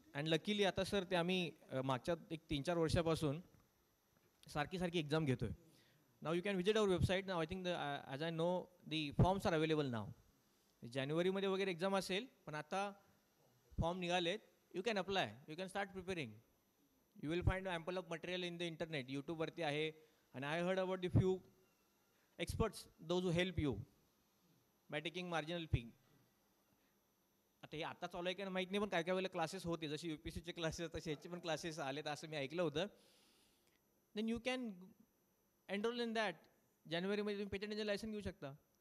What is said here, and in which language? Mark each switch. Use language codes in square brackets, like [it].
[mr] And luckily आता sir ते आम्ही मागच्या एक 3-4 वर्षापासून सारखी एक्झाम घेतो आहे. [en] Now you can visit our website. Now I think as I know the forms are available now. [mr] जानेवारीमध्ये वगैरे एक्झाम असेल, पण आता फॉर्म निघालेत. [en] You can apply, you can start preparing. You will find ample of material in the internet. [mr] यूट्यूबवरती आहे. आणि [en] I heard about the few experts those who help you by taking marginal fee. [mr] आता हे आता चालू आहे की माहीत नाही, पण काय वेळेला क्लासेस होते, जसे UPSCचे क्लासेस तसे ह्याचे पण क्लासेस आले, तर असं मी ऐकलं होतं. [en] Then you can enroll in that. [mr] जानेवारीमध्ये तुम्ही पेटंट एजंट लायसन घेऊ शकता.